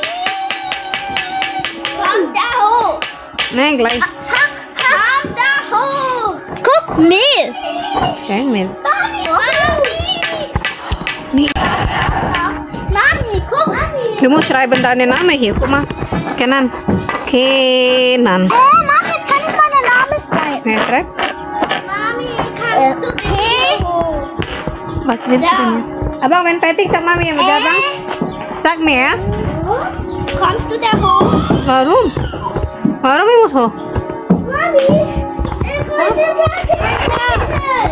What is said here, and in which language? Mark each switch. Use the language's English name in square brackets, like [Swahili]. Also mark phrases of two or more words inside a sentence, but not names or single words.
[German] Komm da hoch. Nein, gleich. Komm da hoch. Guck, Mehl. Okay, mit. Mami. Nee. Mami, guck, Mami. Du musst schreiben deinen Namen hier. Guck mal. Kenan. Kenan. Mami, jetzt kann ich meinen Namen schreiben. Nee, schreib. Mami, kannst du bitte? Was willst du denn? Abang, wenn fertig, sag Mami [Indonesian] yang Abang. [German] Sag mir, ja? Kommst du da hoch? Warum? Warum ich muss hoch? Mami, ich wollte da hin.